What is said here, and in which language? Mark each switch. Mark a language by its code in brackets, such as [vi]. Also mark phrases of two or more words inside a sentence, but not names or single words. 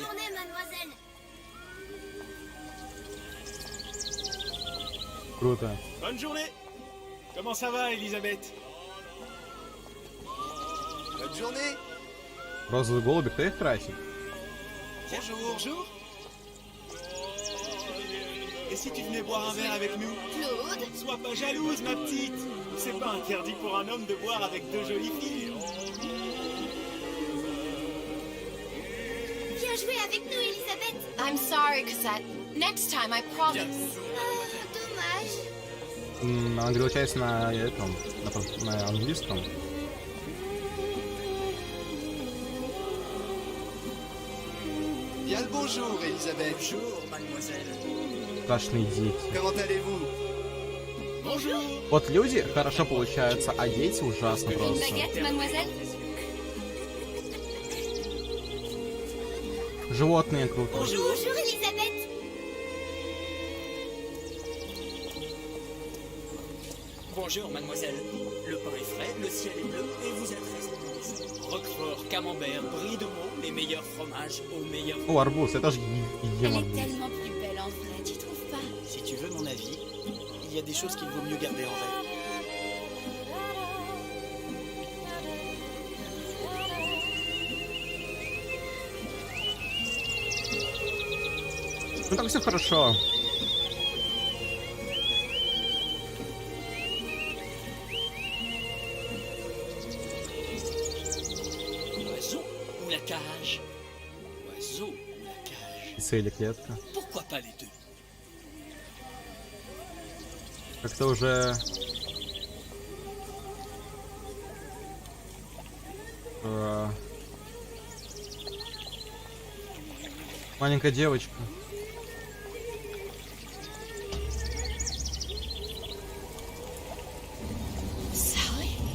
[fr] Bonne journée, mademoiselle. [ru] Круто. [fr] Bonne journée. Comment ça va, Elisabeth? Bonne journée. [ru] Розовые голуби, кто их красит? [fr] Bonjour. Bonjour. Et si tu venais boire un verre avec nous? Claude? Sois pas jalouse, ma petite. C'est pas interdit pour un homme de boire avec deux jolies filles. Viens jouer avec nous, Elisabeth. [en] I'm sorry, Cosette. Next time, I promise. [fr] Dommage. [ru] Она говорила часть на этом, на английском. [fr] Bien le bonjour, Elisabeth. Bonjour, mademoiselle. [ru] Страшные дети. [fr] Comment allez-vous? Bonjour. [ru] Вот люди хорошо получаются, а дети ужасно [fr] Une [ru] просто. [fr] baguette, mademoiselle? [ru] Животные круто. [fr] Bonjour, Elisabeth. Bonjour, mademoiselle. Le pain est frais, le ciel est bleu et vous êtes restée. Roquefort, camembert, brie de Meaux, les meilleurs fromages au meilleur prix. [ru] О, арбуз, я тоже [fr] Elle [ru] ем [fr] est [ru] арбуз. [fr] tellement plus belle en vrai, tu trouves pas? Si tu veux mon avis, il y a des choses qu'il vaut mieux garder en vrai. [ru] Ну так все хорошо. [fr] Oiseau ou la cage? Oiseau ou la cage? [ru] Птица или клетка. [fr] Pourquoi pas les deux? [ru] Как-то уже... Маленькая девочка. Sally?